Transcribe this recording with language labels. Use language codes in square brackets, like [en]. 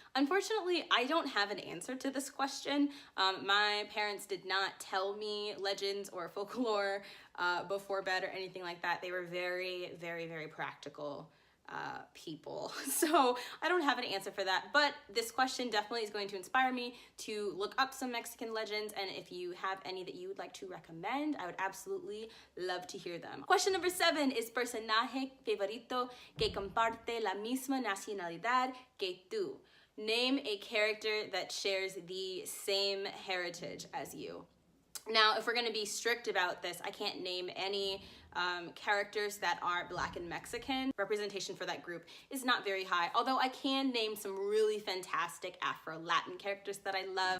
[en] Unfortunately, I don't have an answer to this question. My parents did not tell me legends or folklore before bed or anything like that. They were very, very, very practical people. So I don't have an answer for that, but this question definitely is going to inspire me to look up some Mexican legends, and if you have any that you would like to recommend, I would absolutely love to hear them. Question number 7 is [es] personaje favorito que comparte la misma nacionalidad que tú. [en] Name a character that shares the same heritage as you. Now, if we're going to be strict about this, I can't name any characters that are Black and Mexican. Representation for that group is not very high, although I can name some really fantastic Afro-Latin characters that I love.